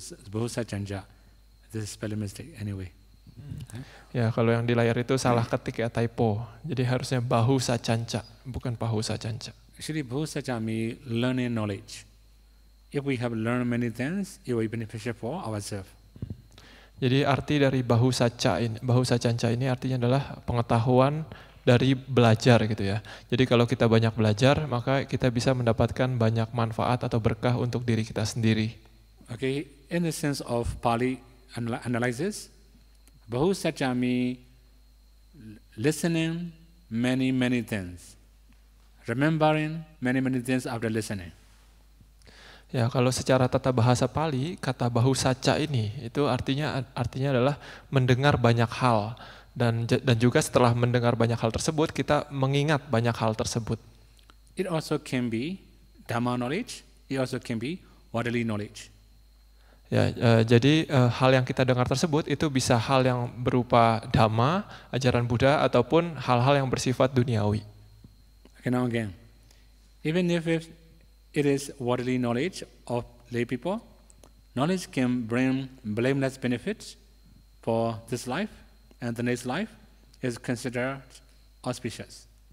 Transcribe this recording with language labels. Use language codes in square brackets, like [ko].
[en] Bahusacanja. This is spelling mistake anyway. [id] Ya, kalau yang di layar itu salah ketik ya, typo. Jadi harusnya bahu sacanca, bukan pahu sacanca. [en] Actually, bahusacanja means learning knowledge. If we have learned many things, it will be beneficial for ourselves. [id] Jadi arti dari bahu sacanca ini artinya adalah pengetahuan dari belajar gitu ya. Jadi kalau kita banyak belajar, maka kita bisa mendapatkan banyak manfaat atau berkah untuk diri kita sendiri. [en] Okay, in the sense of Pali analysis, bahusacanja means listening many things, remembering many things after listening. [id] Ya, kalau secara tata bahasa Pali, kata bahusacca ini itu artinya adalah mendengar banyak hal. Dan juga setelah mendengar banyak hal tersebut, kita mengingat banyak hal tersebut. [en] It also can be Dhamma knowledge, it also can be worldly knowledge. [id] Ya, jadi hal yang kita dengar tersebut itu bisa hal yang berupa Dhamma, ajaran Buddha, ataupun hal-hal yang bersifat duniawi. [en] Okay, now again, even if it is worldly knowledge of lay people, knowledge can bring blameless benefits for this life, and the next life is considered auspicious.